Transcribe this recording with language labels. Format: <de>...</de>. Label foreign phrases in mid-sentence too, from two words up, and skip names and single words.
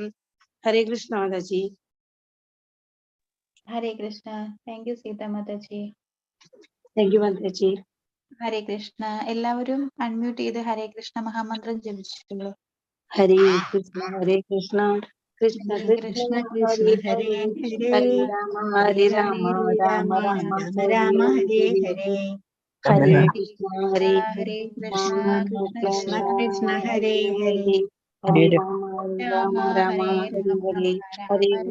<ml>ഹരേ കൃഷ്ണ മാതാജി.</ml> <en>ഹരേ കൃഷ്ണ. thank you സീത മാതാജി. thank you മാതാജി.</en> <ml>ഹരേ കൃഷ്ണ. എല്ലാവരും അൺമ്യൂട്ട് ചെയ്ത് ഹരേ കൃഷ്ണ മഹാമന്ത്രം ജപിച്ചിട്ടുള്ളൂ.</ml> <sa>ഹരേ കൃഷ്ണ ഹരേ കൃഷ്ണ കൃഷ്ണ ഹരേ കൃഷ്ണ കൃഷ്ണ ഹരേ ഹരേ ഹരേ ഹരേ ഹരേ രാമ ഹരേ രാമ രാമ രാമ ഹരേ രാമ ഹരേ ഹരേ. ഹരേ. ഹരേ ഹരേ കൃഷ്ണ കൃഷ്ണ ഹരേ ഹരേ കൃഷ്ണ കൃഷ്ണ കൃഷ്ണ കൃഷ്ണ കൃഷ്ണ കൃഷ്ണ ഹരേ ഹരേ ഹരേ. ഹരേ ഹരേ ഹരേ രാമ രാമ രാമ ഹരേ ഹരേ രാമ ഹരേ. ഹരേ രാമ</sa>